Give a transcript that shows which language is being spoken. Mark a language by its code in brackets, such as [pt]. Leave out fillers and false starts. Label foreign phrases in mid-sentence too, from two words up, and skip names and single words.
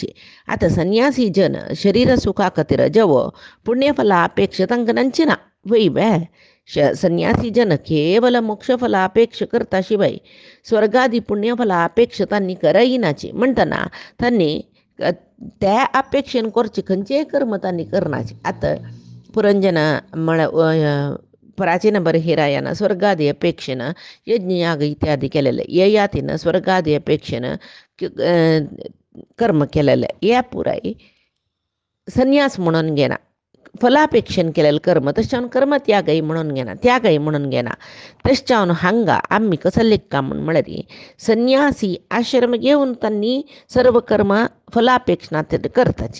[kok] आतां संन्यासी जन शरीर सुखा खातीर जेवो पुण्यफला अपेक्षा तांकां नांची ना वय बाय. संन्यासी जन केवल मोक्षफला अपेक्षा करता शिवाय स्वर्गादी पुण्यफला अपेक्षा तांणी करयनाची. म्हणटना तांणी त्या अपेक्षेन करचे खंयचेय कर्म तांणी करनाचे. आतां पुरंजन म्हळ्यार प्राचीन बरहिरायन स्वर्गादी अपेक्षेन यज्ञ याग इत्यादी केलेले. ययातीन स्वर्गादी अपेक्षेन कर्म केलेले. हे पुराय संन्यास म्हणून घेना. फलापेक्षेन केलेले कर्म तशें कर्मत्यागय म्हणून घेना, त्यागय म्हणून घेना. तशें जावन हांगा आमी कसले काम म्हळ्यार संन्यासी आश्रम घेवन तांणी सर्व कर्म फलापेक्षना करताची.